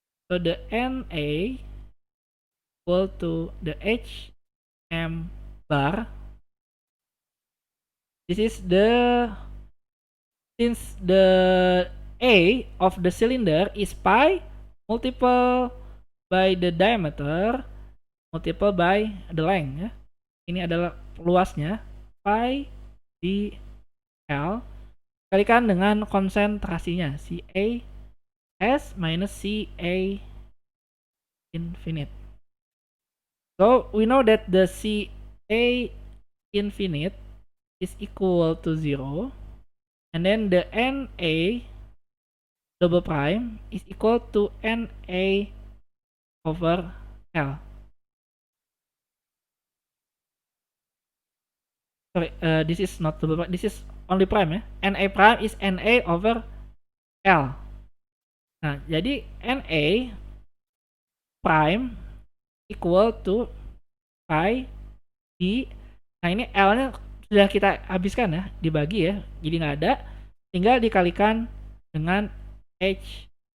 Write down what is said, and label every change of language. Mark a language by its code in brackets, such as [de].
[en] So the NA equal to the HM bar. This is since the A of the cylinder is pi multiple by the diameter multiple by the length ya. [id] Ini adalah luasnya pi di L kalikan dengan konsentrasinya Ca S minus Ca infinite. [en] So we know that the Ca infinite is equal to 0 and then the Na double prime is equal to Na over L. Sorry, this is not double prime, this is only prime ya. Na prime is Na over L. [id] Nah, jadi [en] Na prime equal to pi di, [id] nah ini L-nya sudah kita habiskan ya, dibagi ya, jadi nggak ada, tinggal dikalikan dengan H